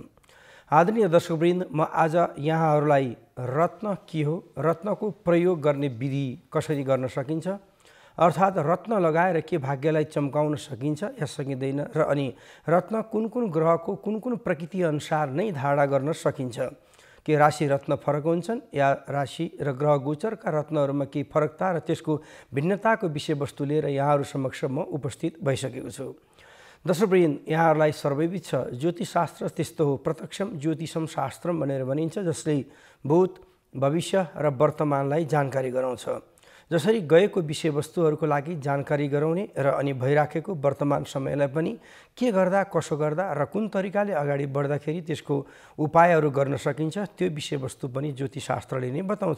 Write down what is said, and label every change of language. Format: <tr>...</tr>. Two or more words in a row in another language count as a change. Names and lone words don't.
<ne>आदरणीय दर्शकवृन्द, म आज यहाँहरूलाई रत्न के हो, रत्नको प्रयोग गर्ने विधि कसरी गर्न सकिन्छ, अर्थात् रत्न लगाएर के भाग्यलाई चम्काउन सकिन्छ या सकिँदैन, र अनि रत्न कुन कुन ग्रहको कुन कुन प्रकृति अनुसार नै धारणा गर्न सकिन्छ, के राशि रत्न फरक हुन्छन् या राशि र ग्रह गोचरका रत्नहरूमा केही फरकता र त्यसको भिन्नताको विषयवस्तु लिएर यहाँहरू समक्ष म उपस्थित भइसकेको छु। दर्शकवृन्द, यहाँहरूलाई सर्वैविदित छ ज्योतिषशास्त्र त्यस्तो हो,</ne> <sa>प्रत्यक्षम ज्योतिषम शास्त्रम</sa> <ne>भनेर भनिन्छ, जसले भूत, भविष्य र वर्तमानलाई जानकारी गराउँछ। जसरी गएको विषयवस्तुहरूको लागि जानकारी गराउने र अनि भइराखेको वर्तमान समयलाई पनि के गर्दा, कसो गर्दा र कुन तरिकाले अगाडि बढ्दाखेरि त्यसको उपायहरू गर्न सकिन्छ, त्यो विषयवस्तु पनि ज्योतिषशास्त्रले नै बताउँछ।</ne>